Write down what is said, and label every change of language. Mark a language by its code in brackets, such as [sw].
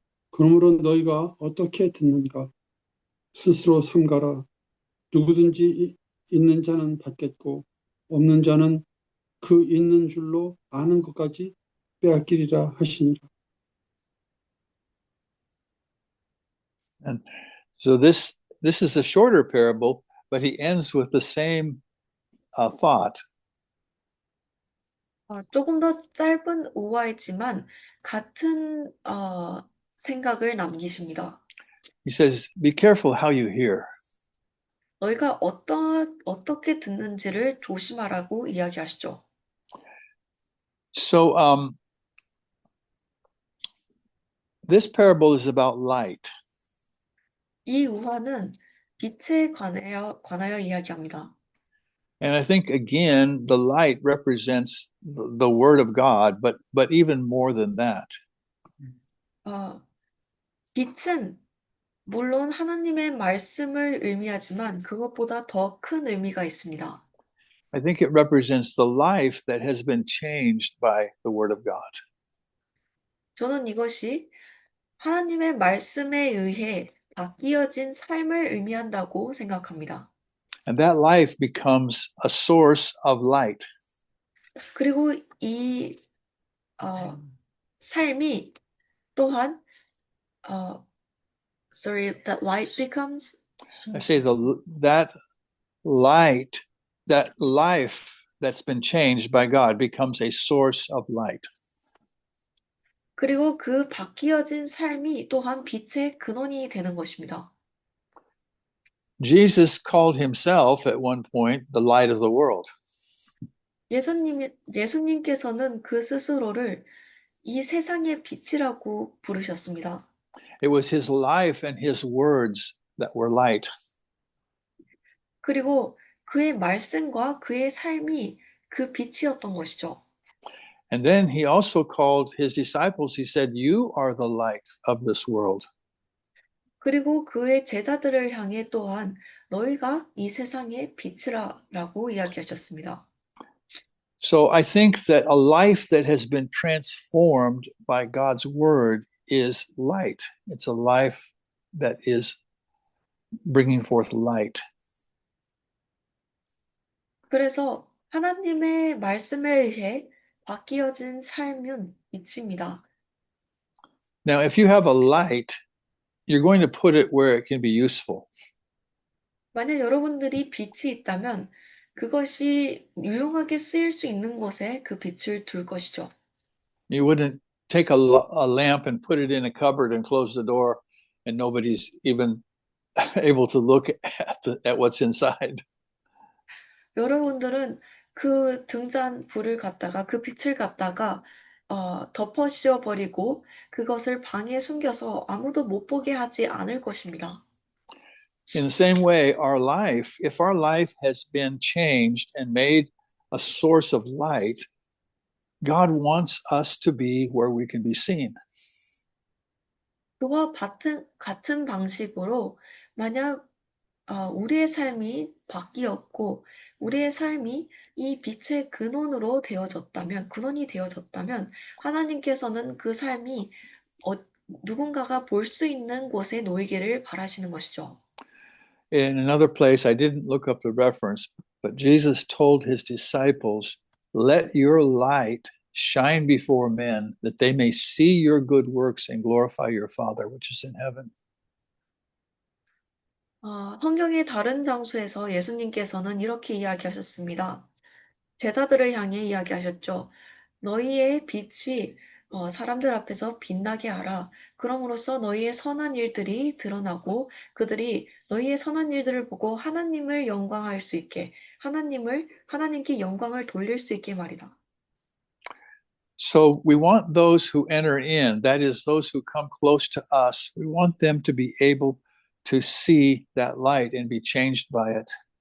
[ko] 그러므로 너희가 어떻게 듣는가? 스스로 삼가라. 누구든지 있는 자는 받겠고 없는 자는 그 있는 줄로 아는 것까지 빼앗기리라 하시니라. [en] And so this is a shorter parable, but he ends with the same thought. [ko] 조금 더 짧은 우화이지만 같은 생각을 남기십니다. [en] He says, be careful how you hear. [ko] 너희가 어떻게 듣는지를 조심하라고 이야기하시죠. [en] So this parable is about light. [ko] 이 우화는 빛에 관하여 이야기합니다. [en] And I think, again, the light represents the Word of God, but even more than that. [ko] 빛은 물론 하나님의 말씀을 의미하지만 그것보다 더 큰 의미가 있습니다. [en] I think it represents the life that has been changed by the Word of God. [ko] 저는 이것이 하나님의 말씀에 의해 바뀌어진 삶을 의미한다고 생각합니다. [en] And that life becomes a source of light. [ko] 그리고 이 삶이 또한 [en] that light becomes I say that life that's been changed by God becomes a source of light. [ko] 그리고 그 바뀌어진 삶이 또한 빛의 근원이 되는 것입니다. [en] Jesus called himself at one point the light of the world. [ko] 예수님께서는 그 스스로를 이 세상의 빛이라고 부르셨습니다. [en] It was his life and his words that were light. [ko] 그리고 그의 말씀과 그의 삶이 그 빛이었던 것이죠. [en] And then he also called his disciples, he said, you are the light of this world. [ko] 그리고 그의 제자들을 향해 또한 너희가 이 세상의 빛이라라고 이야기하셨습니다. [en] So I think that a life that has been transformed by God's word is light. It's a life that is bringing forth light. [ko] 그래서 하나님의 말씀에 의해 바뀌어진 삶은 빛입니다. [en] Now, if you have a light, you're going to put it where it can be useful. [ko] 만약 여러분들이 빛이 있다면 그것이 유용하게 쓰일 수 있는 곳에 그 빛을 둘 것이죠. [en] You wouldn't take a lamp and put it in a cupboard and close the door, and nobody's even able to look at what's inside. [ko] 여러분들은 그 등잔 불을 갖다가 그 빛을 갖다가 덮어 씌워버리고 그것을 방에 숨겨서 아무도 못 보게 하지 않을 것입니다. [en] In the same way, our life, if our life has been changed and made a source of light, God wants us to be where we can be seen. [ko] 그와 같은 방식으로 만약 우리의 삶이 바뀌었고 우리의 삶이 이 빛의 근원이 되어졌다면 하나님께서는 그 삶이 누군가가 볼 수 있는 곳에 놓이기를 바라시는 것이죠. [en] In another place, I didn't look up the reference, but Jesus told his disciples, "Let your light shine before men, that they may see your good works and glorify your Father which is in heaven." [ko] 성경의 다른 장소에서 예수님께서는 이렇게 이야기하셨습니다. 제자들을 향해 이야기하셨죠. 너희의 빛이 사람들 앞에서 빛나게 하라. 그럼으로써 너희의 선한 일들이 드러나고 그들이 너희의 선한 일들을 보고 하나님을 영광할 수 있게 하나님께 영광을 돌릴 수 있게 말이다. [en] So we want those who enter in, that is, those who come close to us, we want them to be able to see that light and be changed by it.